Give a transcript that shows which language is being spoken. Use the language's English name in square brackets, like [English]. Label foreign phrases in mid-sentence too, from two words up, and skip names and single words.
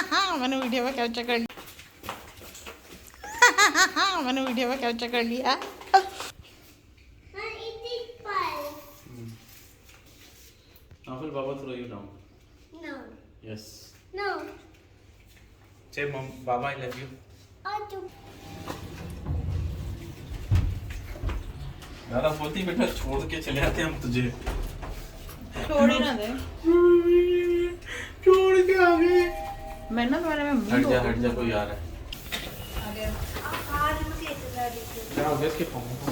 [Hindi] मैंने वीडियो में कैप्चर कर लिया। मैंने वीडियो में कैप्चर कर लिया। [English] Will Baba throw you down? No. Yes. No. Say, Mom, Baba, I love you. [Hindi] दादा बोलती बेटा छोड़ के चले आते हम तुझे। छोड़ ही ना दे। छोड़ के आ गए। मैं ना तुम्हारे में हट जा कोई आ रहा है। क्या हो गया इसके पाँव?